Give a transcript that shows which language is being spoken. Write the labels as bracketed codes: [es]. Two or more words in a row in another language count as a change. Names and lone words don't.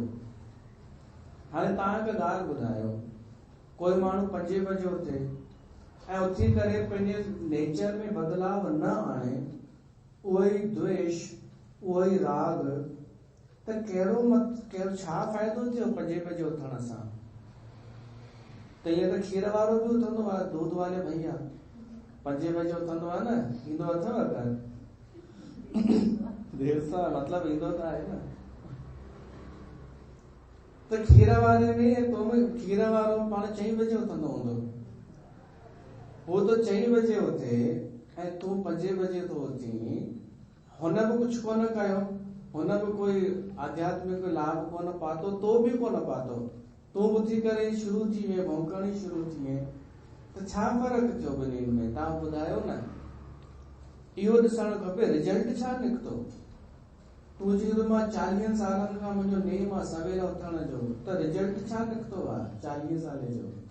[sd] हाणे तव्हां हिकु ॻाल्हि ॿुधायो, कोई माण्हू 5 बजे उथे ऐं उथी करे पंहिंजे नेचर में बदलाव न आणे, उहो ई द्वेष, उहो ई राग, त कहिड़ो छा फ़ाइदो थियो 5 बजे उथण सां? त ईअं त खीर वारो बि उथंदो आहे, [hi] दूध वाले भैया [sd] 5 बजे उथंदो आहे न, ईंदो अथव घर देर सां, मतलब ईंदो त आहे न। त खीर वारे में खीर वारो पाण 4 बजे उथंदो हूंदो, वो तो 4 बजे उथे ऐं तूं 5 बजे तो उथी, हुन बि कुझु कोन कयो, हुन बि कोई आध्यात्मिक लाभ कोन पातो, तो बि कोन पातो, तूं उथी करे शुरू थी विए, भौंकणी शुरू थी विए, त छा फ़र्क़ु थियो ॿिन्हिनि में? तव्हां ॿुधायो न। इहो ॾिसणु खपे रिजल्ट छा निकितो। तूं चयो मां 40 सालनि खां मुंहिंजो नेम आहे सवेल उथण जो, त रिजल्ट छा निकितो आहे 40 साले जो?